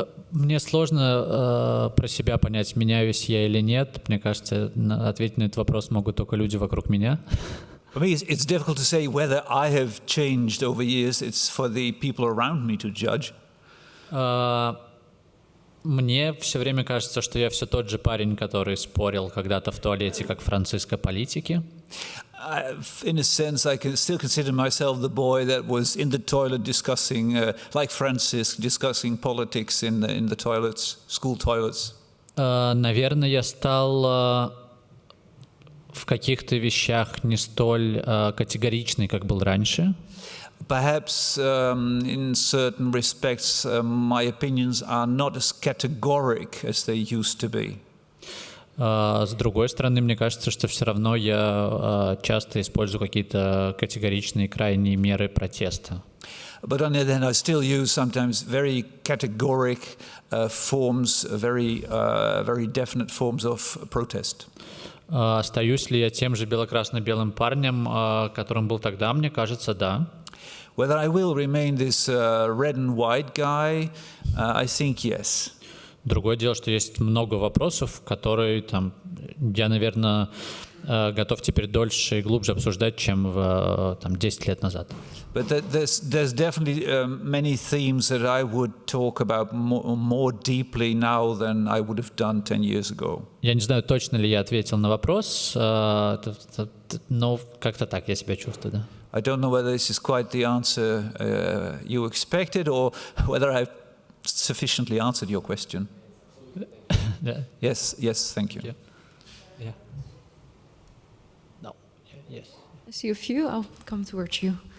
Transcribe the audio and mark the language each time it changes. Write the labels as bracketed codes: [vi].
[ru] Мне сложно про себя понять, меняюсь я или нет. Мне кажется, ответить на этот вопрос могут только люди вокруг меня. [en] For me, it's difficult to say whether I have changed over years. It's for the people around me to judge. [ru] Мне все время кажется, что я все тот же парень, который спорил когда-то в туалете, как Франциско, политики. [en] In a sense, I can still consider myself the boy that was in the toilet discussing, like Francis, discussing politics in the toilets, school toilets. [ru] Наверное, я стал в каких-то вещах не столь категоричный, как был раньше. [en] Perhaps in certain respects, my opinions are not as categoric as they used to be. [ru] С другой стороны, мне кажется, что все равно я часто использую какие-то категоричные крайние меры протеста. [en] But on the other hand, I still use sometimes very categoric forms, very definite forms of protest. [ru] Остаюсь ли я тем же бело-красно-белым парнем, которым был тогда, мне кажется, да. [en] Whether I will remain this red and white guy, I think yes. [ru] Другое дело, что есть много вопросов, которые я, наверное, готов теперь дольше и глубже обсуждать, чем 10 лет назад. [en] But there's definitely many themes that I would talk about more deeply now than I would have done 10 years ago. [ru] Я не знаю, точно ли я ответил на вопрос, но как-то так я себя чувствую, да. [en] I don't know whether this is quite the answer you expected or whether I've sufficiently answered your question. Yeah. Yes, thank you. Yeah. No. Yes. I see a few. I'll come towards you.